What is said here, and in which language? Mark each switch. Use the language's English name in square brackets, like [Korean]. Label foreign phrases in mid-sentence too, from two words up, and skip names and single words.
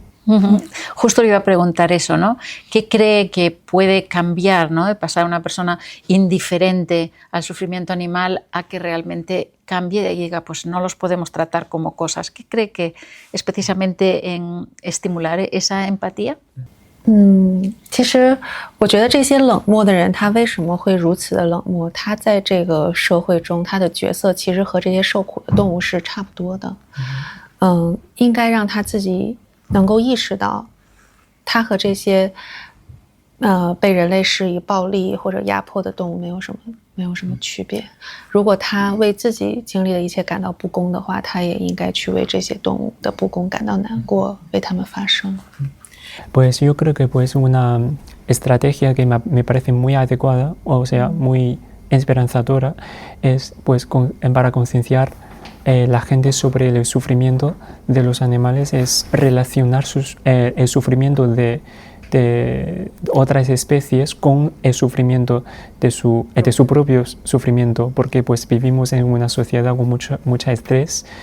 [Spanish] Justo le iba a preguntar eso, ¿no? ¿Qué cree que puede cambiar, ¿no? De pasar a una persona indiferente al sufrimiento animal a que realmente cambie y diga, pues no los podemos tratar como cosas? ¿Qué cree que es precisamente en estimular esa empatía? [Chinese] 其实我觉得这些冷漠的人，他为什么会如此的冷漠？他在这个社会中，他的角色其实和这些受苦的动物是差不多的。应该让他自己能够意识到，他和这些被人类施以暴力或者压迫的动物没有什么区别。如果他为自己经历的一切感到不公的话，他也应该去为这些动物的不公感到难过，为他们发声。 [Spanish] Pues yo creo que pues una estrategia que me parece muy adecuada, o sea, muy esperanzadora, es pues para concienciar la gente sobre el sufrimiento de los animales, es relacionar el sufrimiento de otras especies con el sufrimiento de su propio sufrimiento, porque pues vivimos en una sociedad con mucho estrés.